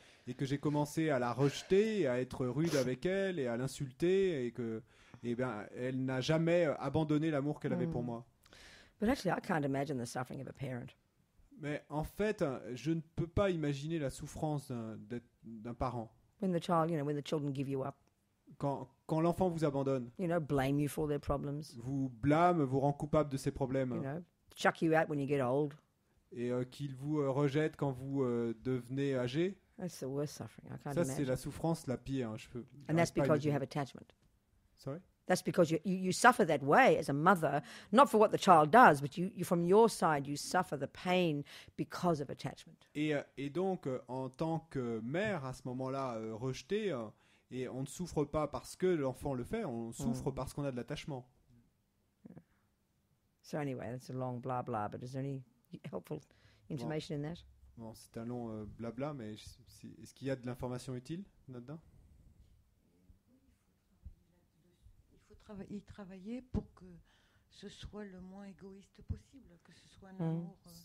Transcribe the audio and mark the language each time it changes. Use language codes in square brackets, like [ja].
[fr] et que j'ai commencé à la rejeter, et à être rude avec elle et à l'insulter et que elle n'a jamais abandonné l'amour qu'elle avait pour moi. [en] But actually, I can't imagine the suffering of a parent. [fr] Mais en fait, je ne peux pas imaginer la souffrance d'un parent. [en] When the child, when the children give you up, [fr] Quand l'enfant vous abandonne, [en] blame you for their problems, [fr] vous blâme, vous rend coupable de ses problèmes, [en] chuck you out when you get old. [fr] et qu'il vous rejette quand vous devenez âgé. [en] That's the worst suffering. I can't [fr] Ça, c'est [en] imagine. [fr] la souffrance la pire. [en] And that's because you have attachment. Sorry? That's because you suffer that way as a mother, not for what the child does, but you from your side, you suffer the pain because of attachment. [fr] Et donc, en tant que mère, à ce moment-là, rejetée, et on ne souffre pas parce que l'enfant le fait, on souffre parce qu'on a de l'attachement. [en] So anyway, that's a long blah blah, but is there any helpful information in that? [fr] Bon, c'est un long blabla, mais est-ce qu'il y a de l'information utile là-dedans? Il faut y travailler pour que ce soit le moins égoïste possible, que ce soit un amour.